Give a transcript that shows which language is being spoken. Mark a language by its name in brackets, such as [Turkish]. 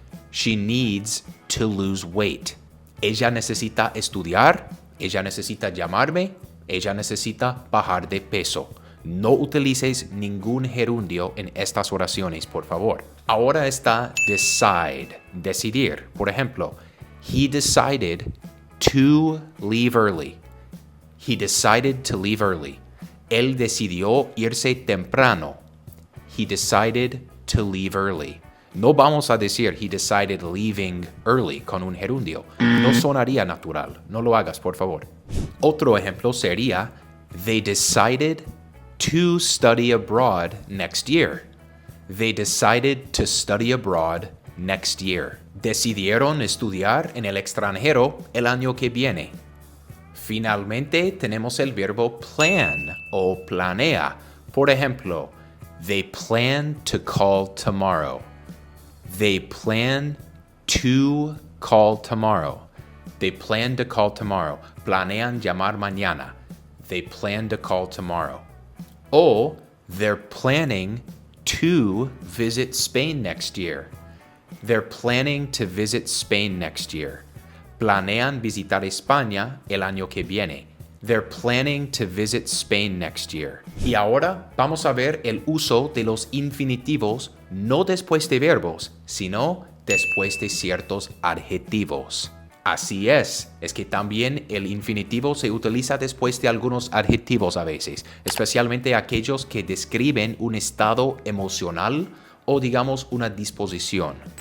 [English] She needs to lose weight. [Spanish] Ella necesita estudiar, ella necesita llamarme, ella necesita bajar de peso. No utilices ningún gerundio en estas oraciones, por favor. Ahora está decide, decidir. Por ejemplo, [English] he decided to leave early. He decided to leave early. [Spanish] Él decidió irse temprano. [English] He decided to leave early. [Spanish] No vamos a decir [English] he decided leaving early [Spanish] con un gerundio. No sonaría natural. No lo hagas, por favor. Otro ejemplo sería [English] they decided to study abroad next year. They decided to study abroad next year. [Spanish] Decidieron estudiar en el extranjero el año que viene. Finalmente tenemos el verbo plan o planea. Por ejemplo, [English] they plan to call tomorrow. They plan to call tomorrow. They plan to call tomorrow. [Spanish] Planean llamar mañana. [English] They plan to call tomorrow. O they're planning to visit Spain next year. They're planning to visit Spain next year. [Spanish] Planean visitar España el año que viene. [English] They're planning to visit Spain next year. [Spanish] Y ahora vamos a ver el uso de los infinitivos no después de verbos, sino después de ciertos adjetivos. Así es que también el infinitivo se utiliza después de algunos adjetivos a veces, especialmente aquellos que describen un estado emocional o digamos una disposición.